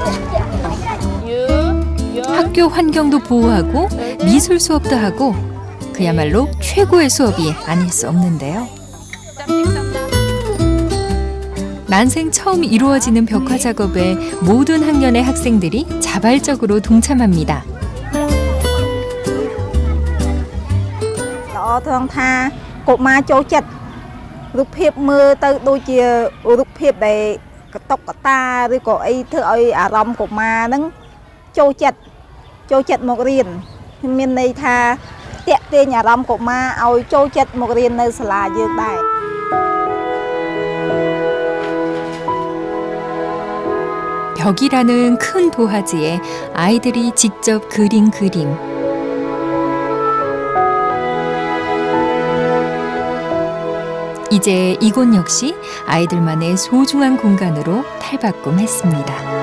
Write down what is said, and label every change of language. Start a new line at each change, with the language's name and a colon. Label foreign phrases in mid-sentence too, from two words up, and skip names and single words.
Korean: 학교 환경도 보호하고 미술 수업도 하고 그야말로 최고의 수업이 아닐 수 없는데요. 난생 처음 이루어지는 벽화 작업에 모든 학년의 학생들이 자발적으로 동참합니다.
Khmer: ថងថាកុមារចូលចិត្តរូបភាពមើលទៅដូចជារូបភាពដែលកតុកកតាឬក៏អីធ្វើឲ្យអារម្មណ៍កុមារហ្នឹងចូលចិត្តមករៀនមានន័យថាតាក់ទាញអារម្មណ៍កុមារឲ្យចូលចិត្តមករៀននៅសាលាយើងដែរ
Korean: 벽이라는 큰 도화지에 아이들이 직접 그린 그림. 이제 이곳 역시 아이들만의 소중한 공간으로 탈바꿈했습니다.